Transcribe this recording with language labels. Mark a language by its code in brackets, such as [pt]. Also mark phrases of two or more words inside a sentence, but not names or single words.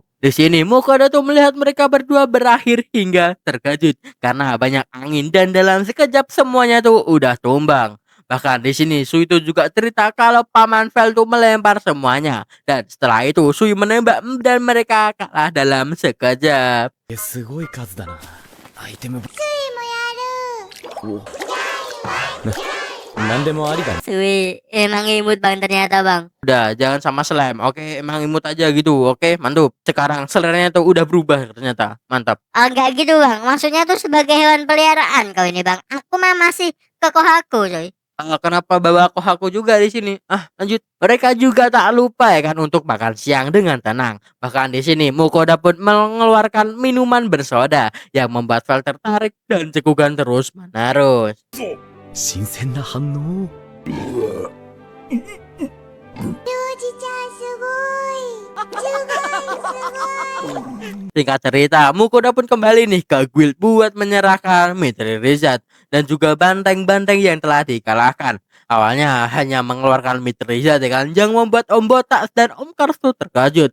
[id] Di sini Mukoda tuh melihat mereka berdua berakhir hingga terkejut karena banyak angin dan dalam sekejap semuanya tuh udah tumbang. Bahkan di sini Sui itu juga cerita kalau paman Vel tuh melempar semuanya dan setelah itu Sui menembak dan mereka kalah dalam sekejap. [ja] すごい数だな。アイテム。おなんでもありだ。 [id] Sui emang imut bang ternyata bang. Udah, jangan sama slime. Oke, emang imut aja gitu. Oke, mantap. Sekarang seleranya tuh udah berubah ternyata. Mantap. Enggak gitu bang, maksudnya tuh sebagai hewan peliharaan kau ini bang. Aku mah masih ke Kohaku coy. Kenapa bawa Kohaku juga di sini? Lanjut. Mereka juga tak lupa ya kan untuk makan siang dengan tenang. Bahkan di sini Mukoda pun mengeluarkan minuman bersoda yang membuat Vel tertarik dan cekukan terus menerus. [ja] 新鮮な反応。 [id] Singkat cerita, Mukoda pun kembali nih ke guild buat menyerahkan Mitri Rizat dan juga banteng-banteng yang telah dikalahkan. Awalnya hanya mengeluarkan Mitri Rizat ya kan, yang membuat Om Botak dan Om Karstu terkejut.